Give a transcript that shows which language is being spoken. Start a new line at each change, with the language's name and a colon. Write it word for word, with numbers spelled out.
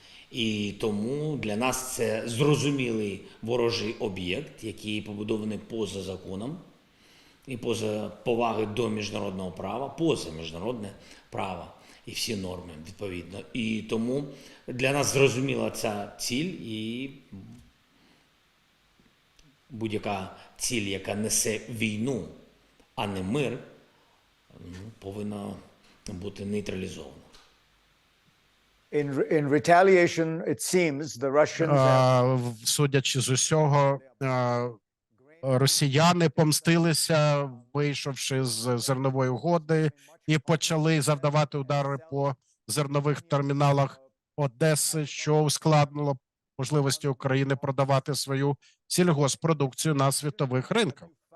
Ukrainian: І тому для нас це зрозумілий ворожий об'єкт, який побудований поза законом і поза поваги до міжнародного права, поза міжнародне право і всі норми відповідно. І тому для нас зрозуміла ця ціль, і будь-яка ціль, яка несе війну, а не мир, ну, повинна бути нейтралізована.
English: in re- in retaliation, it seems the Russians have
Ukrainian: А, в- судячи з усього, а, росіяни помстилися, вийшовши з зернової угоди, і почали завдавати удари по зернових терміналах Одеси, що ускладнило можливості України продавати свою сільгоспродукцію на світових ринках.